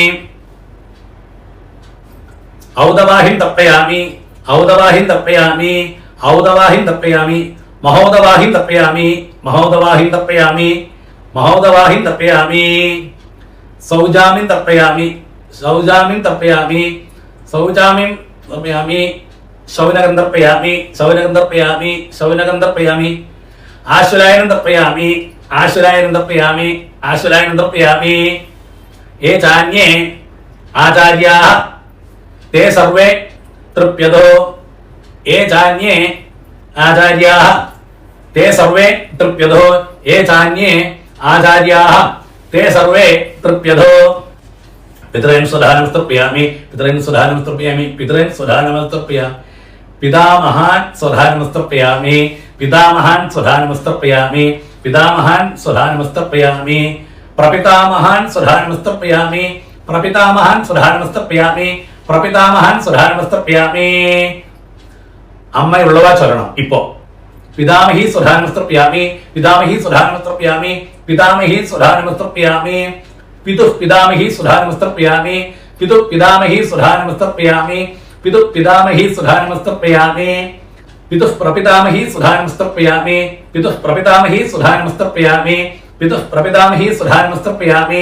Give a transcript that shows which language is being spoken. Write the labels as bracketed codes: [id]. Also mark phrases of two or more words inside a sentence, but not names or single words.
[sa] औदवाहिं तर्पयामि औदवाहिं तर्पयामि औदवाहिं तर्पयामि महोदवाहिं तर्पयामि महोदवाहिं तर्पयामि महोदवाहिं तर्पयामि सौजामिं तर्पयामि सौजामिं तर्पयामि सौजामिं तर्पयामि शौनकं तर्पयामि शौनकं तर्पयामि शौनकं तर्पयामि आश्वलायनं तर्पयामि आश्वलायनं तर्पयामि आश्वलायनं तर्पयामि ആശ്വലായനം തർപ്പയാമി ആശ്വലായനം തർപ്പയാമി. ये चान्ये आचार्याः ते सर्वे तृप्यतो ये चान्ये आचार्याः ते सर्वे तृप्यतो ये चान्ये आचार्याः ते सर्वे तृप्यतो. पितॄन् स्वधानमस्तर्पयामि पितॄन् स्वधानमस्तर्पयामि पितॄन् स्वधानमस्तर्पयामि पितामहान् स्वधानमस्तर्पयामि पितामहान् स्वधानमस्तर्पयामि पितामहान् स्वधानमस्तर्पयामि प्रपितामहान् स्वधानमस्तर्पयामि प्रपितामहान् स्वधानमस्तर्पयामि प्रपितामहान् स्वधानमस्तर्पयामि. [ml] അമ്മയുള്ളവ ചൊല്ലണം. [sa] ഇപ്പോ पितामहि स्वधानमस्तर्पयामि पितामहि स्वधानमस्तर्पयामि पितामहि स्वधानमस्तर्पयामि पितुः पितामहि स्वधानमस्तर्पयामि पितुः पितामहि स्वधानमस्तर्पयामि पितुः पितामहि स्वधानमस्तर्पयामि पितुः प्रपितामहि स्वधानमस्तर्पयामि पितुः प्रपितामहि स्वधानमस्तर्पयामि पितुः प्रपितामहि स्वधानमस्तर्पयामि പിതുഃ പ്രപിതാമഹി സ്വധാനമസ്തർപ്പയാമി പിതുഃ പ്രപിതാമഹി സ്വധാനമസ്തർപ്പയാമി.